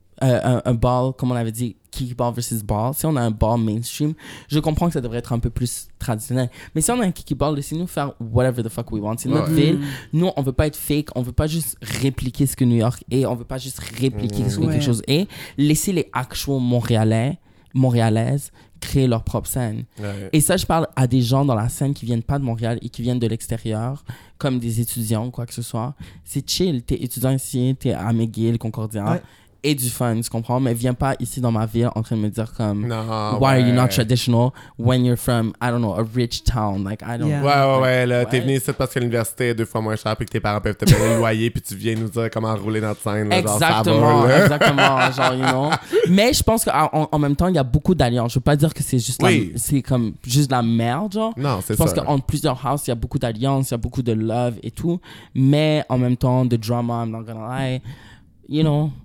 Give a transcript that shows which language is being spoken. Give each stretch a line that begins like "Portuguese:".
French: un ball comme on avait dit kickball versus ball si on a un ball mainstream je comprends que ça devrait être un peu plus traditionnel mais si on a un kickball laissez-nous faire
English: whatever the fuck we want
French: c'est notre ville nous on veut pas être fake on veut pas juste répliquer ce que New York est on veut pas juste répliquer ce que quelque chose est laissez les actual Montréalaises créer leur propre scène et ça je parle à des gens dans la scène qui viennent pas de Montréal et qui viennent de l'extérieur comme des étudiants quoi que ce soit c'est chill t'es étudiant ici t'es à McGill Concordia et du fun, tu comprends? Mais viens pas ici dans ma ville en train de me dire comme non,
English: why are you not traditional when you're from I don't know a rich town like I don't
French: ouais ouais ouais là t'es venu ici parce que l'université est deux fois moins chère puis que tes parents peuvent te payer le loyer puis tu viens nous dire comment rouler notre scène là, exactement genre, va, exactement genre
English: you know
French: mais je pense que en même temps il y a beaucoup d'alliances je veux pas dire que c'est juste c'est comme juste la merde genre non c'est je ça je pense qu'entre plusieurs houses il y a beaucoup d'alliances il y a beaucoup de love et tout mais en même temps de drama
English: I'm not gonna lie you know